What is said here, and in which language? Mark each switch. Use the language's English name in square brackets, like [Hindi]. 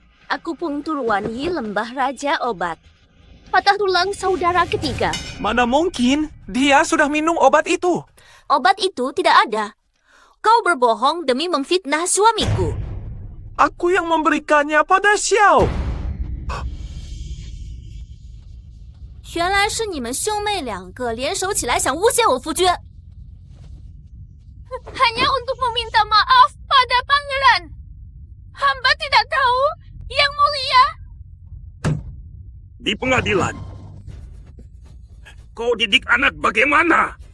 [Indonesian] Akupunktur wangi lembah raja obat. Patah tulang saudara ketiga. Mana mungkin dia sudah minum obat itu? Obat itu tidak ada. Kau berbohong demi memfitnah suamiku. Aku yang memberikannya pada Xiao. [Chinese] 原来是你们兄妹两个联手起来想诬陷我夫君。 [Indonesian] Hanya untuk meminta maaf pada pangeran. Hamba tidak tahu, Yang Mulia. Di pengadilan. Kau didik anak bagaimana?